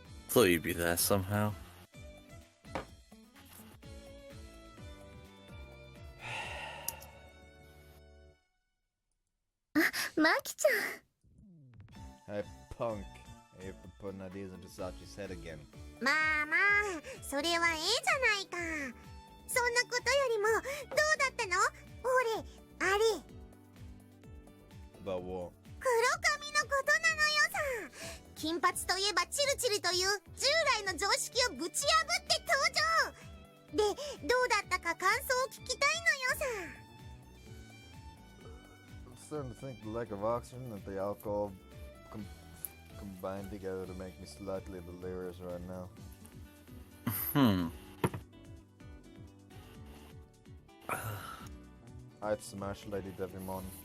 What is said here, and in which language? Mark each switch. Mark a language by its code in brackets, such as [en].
[en] Thought you'd be there somehow. [ja] マキちゃん。 [en] Hey, punk. You've been putting ideas into Sachi's head again. [ja] まあまあ、それはええじゃないか。そんなことよりも、どうだったの？俺、あれ。 [en] About what? [ja] 黒髪のことなのよさ。金髪といえばチルチルという従来の常識をぶち破って登場。で、どうだったか感想を聞きたいのよさ。 [en] I'm starting to think the lack of oxygen and the alcohol combined together to make me slightly delirious right now. I'd smash Lady Devimon.